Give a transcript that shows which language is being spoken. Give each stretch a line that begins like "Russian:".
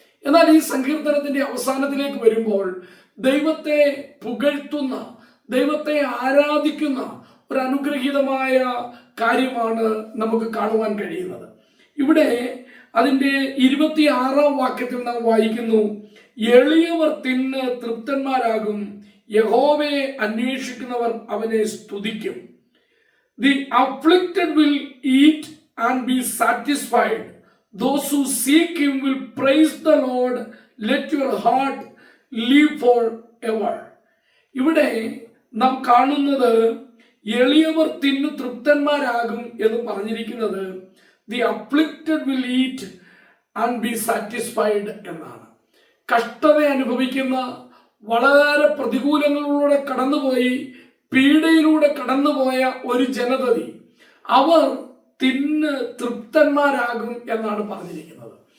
Malayalam: എന്നാൽ ഈ സങ്കീർത്തനത്തിന്റെ അവസാനത്തിലേക്ക് വരുമ്പോൾ ദൈവത്തെ പുകഴ്ത്തുന്ന, ദൈവത്തെ ആരാധിക്കുന്ന ഒരു അനുഗ്രഹീതമായ കാര്യമാണ് നമുക്ക് കാണുവാൻ കഴിയുന്നത്. ഇവിടെ അതിൻ്റെ 26 വാക്യത്തിൽ നാം വായിക്കുന്നു, എളിയവർ തിന്ന് തൃപ്തന്മാരാകും, യഹോവയെ അന്വേഷിക്കുന്നവർ അവനെ സ്തുതിക്കും.
English: The afflicted will eat and be satisfied. Those who seek him will praise the Lord. Let your heart live forever.
Malayalam: ഇവിടെ നാം കാണുന്നത് എളിയവർ തിന്നു തൃപ്തന്മാരാകും എന്ന് പറഞ്ഞിരിക്കുന്നത്
English: the afflicted will eat and be satisfied
Malayalam: എന്നാണ്. കഷ്ടത അനുഭവിക്കുന്ന, വളരെ പ്രതികൂലങ്ങളിലൂടെ കടന്നുപോയി, പീഡയിലൂടെ കടന്നുപോയ ഒരു ജനതതി, അവർ തിന്ന് തൃപ്തന്മാരാകും എന്നാണ് പറഞ്ഞിരിക്കുന്നത്.